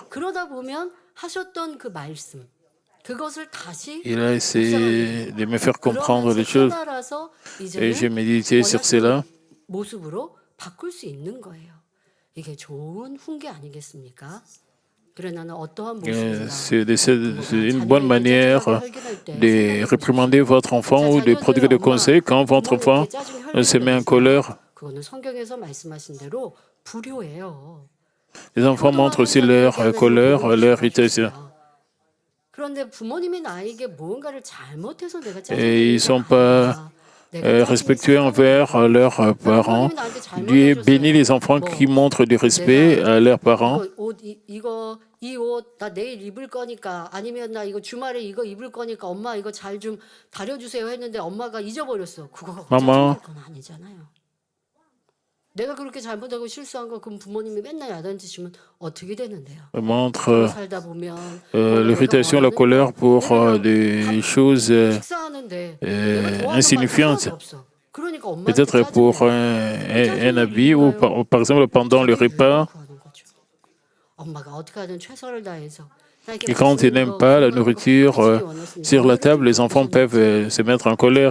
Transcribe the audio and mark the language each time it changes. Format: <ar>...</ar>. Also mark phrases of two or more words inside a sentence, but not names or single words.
<ko>그러다 보면 하셨던 그 말씀 그것을 다시</ko> <fr>Il a essayé de me faire comprendre les choses.</fr> <ko>깨달아서</ko> <fr>Et j'ai</fr> <ko>이제는</ko> <fr>médité sur cela.</fr> <ko>모습으로 바꿀 수 있는 거예요. 이게 좋은 훈계 아니겠습니까? 그래 나는 어떠한 모습인가</ko> <fr>C'est une bonne manière de réprimander votre enfant ou de prodiguer des conseils quand votre enfant se met en colère.</fr> <ko>그거는 성경에서 말씀하신 대로 불효예요.</ko> <fr>Les enfants montrent aussi leur colère, leur irritation.</fr> <ko>그런데 부모님이 나에게 무언가를 잘못해서 내가</ko> <fr>Et ils ne sont pas respectueux envers leurs parents. Dieu bénit les enfants qui montrent du respect à leurs parents.</fr> <ko>이 옷 나 내일 입을 거니까 아니면 나 이거 주말에 이거 입을 거니까 엄마 이거 잘 좀 다려주세요 했는데 엄마가 잊어버렸어. 그거 짜증날 건 아니잖아요. 내가 그렇게 잘못하고 실수한 거 그럼 부모님이 맨날 야단치시면 어떻게 되는데요?</ko> <fr>Montre</fr> <ko>살다 보면</ko> <fr>l'irritation, la colère pour des choses insignifiantes. Peut-être pour un habit ou par exemple pendant le repas. Et quand ils n'aiment pas la nourriture sur la table, les enfants peuvent se mettre en colère.</fr>